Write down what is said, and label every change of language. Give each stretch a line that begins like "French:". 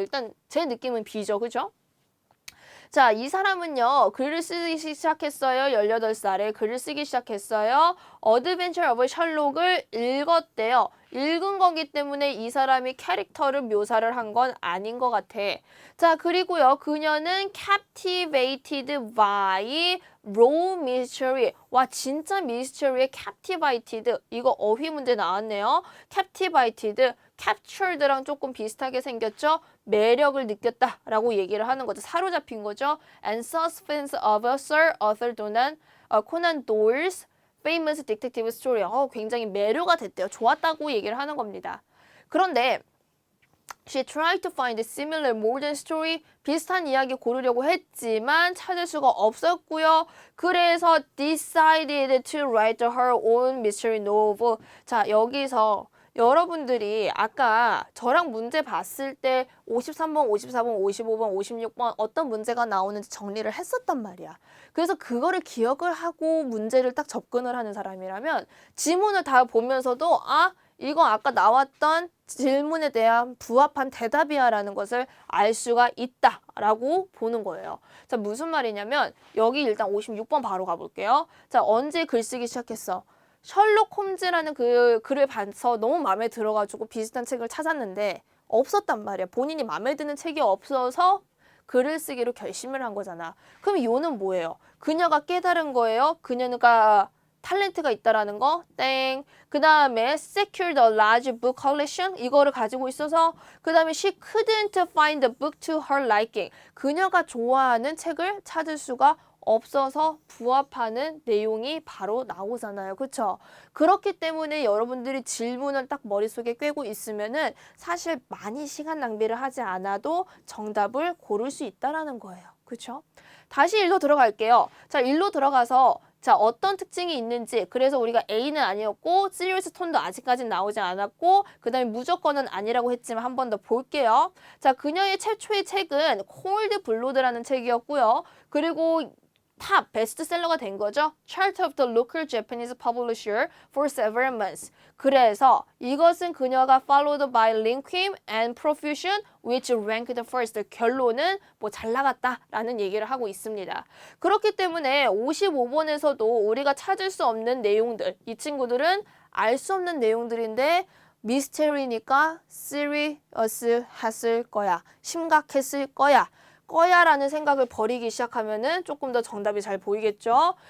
Korean: 일단 제 느낌은 B죠. 그죠? 자, 이 사람은요. 글을 쓰기 시작했어요. 18살에 글을 쓰기 시작했어요. 어드벤처 오브 셜록을 읽었대요. 읽은 거기 때문에 이 사람이 캐릭터를 묘사를 한 건 아닌 것 같아. 자, 그리고요. 그녀는
English: captivated by raw mystery.
Korean: 와, 진짜 미스터리에 captivated. 이거 어휘 문제 나왔네요. captivated, captured랑 조금 비슷하게 생겼죠? 매력을 느꼈다라고 얘기를 하는 거죠. 사로잡힌 거죠.
English: And suspense of Sir Arthur Conan Doyle's famous detective story.
Korean: 굉장히 매료가 됐대요. 좋았다고 얘기를 하는 겁니다. 그런데
English: She tried to find a similar modern story.
Korean: 비슷한 이야기 고르려고 했지만 찾을 수가 없었고요. 그래서
English: decided to write her own mystery novel.
Korean: 자, 여기서 여러분들이 아까 저랑 문제 봤을 때 53번, 54번, 55번, 56번 어떤 문제가 나오는지 정리를 했었단 말이야. 그래서 그거를 기억을 하고 문제를 딱 접근을 하는 사람이라면 지문을 다 보면서도 이거 아까 나왔던 질문에 대한 부합한 대답이야 라는 것을 알 수가 있다라고 보는 거예요. 자, 무슨 말이냐면 여기 일단 56번 바로 가볼게요. 자, 언제 글쓰기 시작했어? 셜록 홈즈라는 그 글을 봐서 너무 마음에 들어가지고 비슷한 책을 찾았는데 없었단 말이야. 본인이 마음에 드는 책이 없어서 글을 쓰기로 결심을 한 거잖아. 그럼 요는 뭐예요? 그녀가 깨달은 거예요? 그녀가 탤런트가 있다라는 거? 땡. 그 다음에
English: secured a large book collection?
Korean: 이거를 가지고 있어서 그 다음에
English: she couldn't find a book to her liking.
Korean: 그녀가 좋아하는 책을 찾을 수가 없어서 부합하는 내용이 바로 나오잖아요. 그쵸? 그렇기 때문에 여러분들이 질문을 딱 머릿속에 꿰고 있으면은 사실 많이 시간 낭비를 하지 않아도 정답을 고를 수 있다라는 거예요. 그쵸? 다시 일로 들어갈게요. 자, 일로 들어가서 자, 어떤 특징이 있는지, 그래서 우리가 A는 아니었고 시리어스 톤도 아직까지 나오지 않았고 그 다음에 무조건은 아니라고 했지만 한 번 더 볼게요. 자, 그녀의 최초의 책은 콜드 블로드라는 책이었고요. 그리고 탑 베스트셀러가 된 거죠.
English: Chart of the local Japanese publisher for several months.
Korean: 그래서 이것은 그녀가
English: followed by Linquim and Profusion which ranked first.
Korean: 결론은 뭐 잘 나갔다라는 얘기를 하고 있습니다. 그렇기 때문에 55번에서도 우리가 찾을 수 없는 내용들, 이 친구들은 알 수 없는 내용들인데 미스테리니까 serious 했을 거야. 심각했을 거야. 거야라는 생각을 버리기 시작하면은 조금 더 정답이 잘 보이겠죠?